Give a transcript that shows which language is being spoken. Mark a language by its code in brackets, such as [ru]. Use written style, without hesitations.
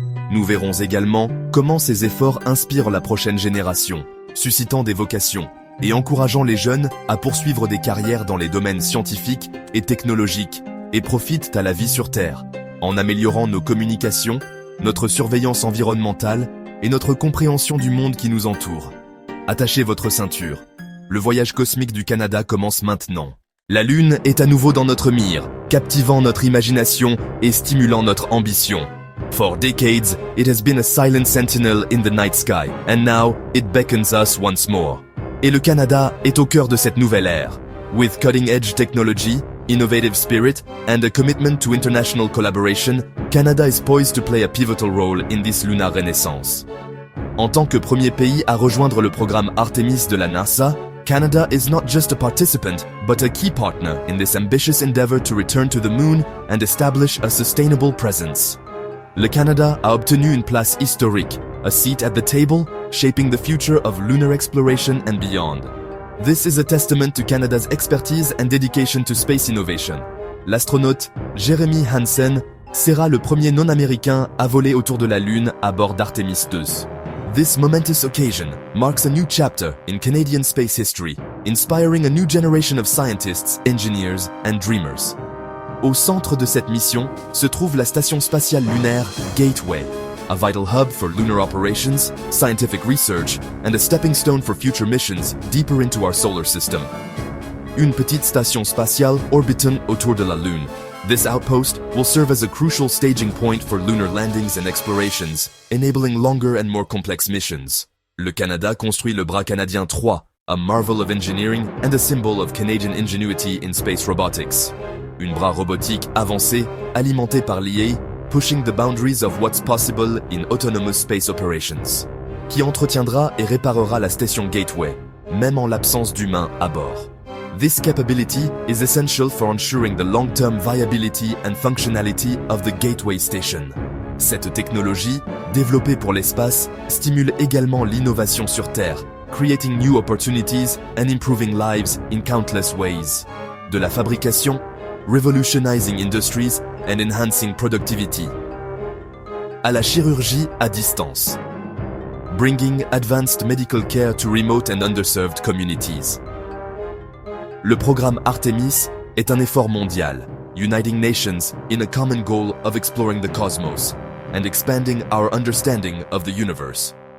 [fr] Nous verrons également comment ces efforts inspirent la prochaine génération, suscitant des vocations et encourageant les jeunes à poursuivre des carrières dans les domaines scientifiques et technologiques et profitent à la vie sur Terre, en améliorant nos communications, notre surveillance environnementale et notre compréhension du monde qui nous entoure. Attachez votre ceinture. Le voyage cosmique du Canada commence maintenant. La Lune est à nouveau dans notre mire, captivant notre imagination et stimulant notre ambition. [en] For decades, it has been a silent sentinel in the night sky, and now it beckons us once more. [fr] Et le Canada est au cœur de cette nouvelle ère. [en] With cutting-edge technology, innovative spirit, and a commitment to international collaboration, Canada is poised to play a pivotal role in this lunar renaissance. [fr] En tant que premier pays à rejoindre le programme Artemis de la NASA, [en] Canada is not just a participant, but a key partner in this ambitious endeavor to return to the moon and establish a sustainable presence. [fr] Le Canada a obtenu une place historique, [en] a seat at the table, shaping the future of lunar exploration and beyond. This is a testament to Canada's expertise and dedication to space innovation. [fr] L'astronaute Jeremy Hansen sera le premier non-américain à voler autour de la Lune à bord d'Artemis II. [en] This momentous occasion marks a new chapter in Canadian space history, inspiring a new generation of scientists, engineers, and dreamers. [fr] Au centre de cette mission se trouve la station spatiale lunaire Gateway, [en] a vital hub for lunar operations, scientific research, and a stepping stone for future missions deeper into our solar system. [fr] Une petite station spatiale orbitant autour de la Lune. [en] This outpost will serve as a crucial staging point for lunar landings and explorations, enabling longer and more complex missions. [fr] Le Canada construit le bras canadien 3, [en] a marvel of engineering and a symbol of Canadian ingenuity in space robotics. [fr] Une bras robotique avancé, alimenté par l'IA, [en] pushing the boundaries of what's possible in autonomous space operations, [fr] qui entretiendra et réparera la station Gateway, même en l'absence d'humains à bord. [en] This capability is essential for ensuring the long-term viability and functionality of the Gateway Station. [fr] Cette technologie, développée pour l'espace, stimule également l'innovation sur Terre, [en] creating new opportunities and improving lives in countless ways. [fr] De la fabrication, [en] revolutionizing industries and enhancing productivity. [fr] À la chirurgie à distance. [en] Bringing advanced medical care to remote and underserved communities. [fr] Le programme Artemis est un effort mondial, [en] uniting nations in a common goal of exploring the cosmos and expanding our understanding of the universe.